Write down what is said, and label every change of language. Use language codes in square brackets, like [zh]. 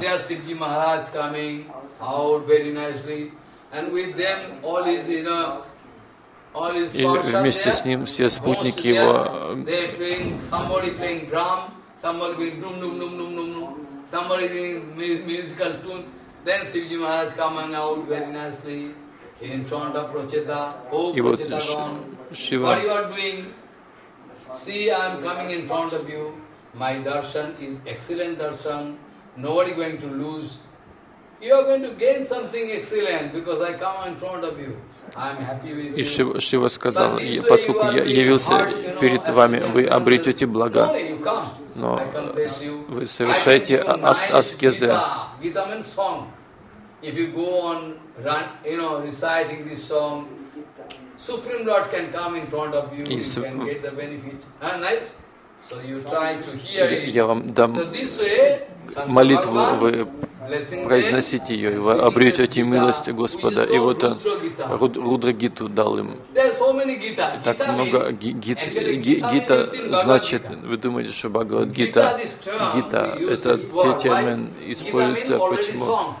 [en] Coming out very nicely, and with them all is, you know, [ru] и вместе с ним все спутники его. И вот Шива. [en] See, I'm coming in front of you. My darshan is excellent darshan. Nobody going to lose. You are going to gain something excellent because I come in front of you. I'm happy with you. [ru] И Шива сказал, поскольку я явился перед вами, вы обретете блага. Но вы совершаете аскезы. [en] Gita means song. If you go on, run, you know, reciting this song. Supreme Lord can come in front of you. You can get the benefit. Huh, nice. So you try to hear it. [ru] Я вам дам молитву, вы произносите ее, и вы обретете милость Господа. И вот он Рудра Гиту дал им. Так много Гита значит, вы думаете, что Бхагавад Гита, Гита, это те термины используются, почему?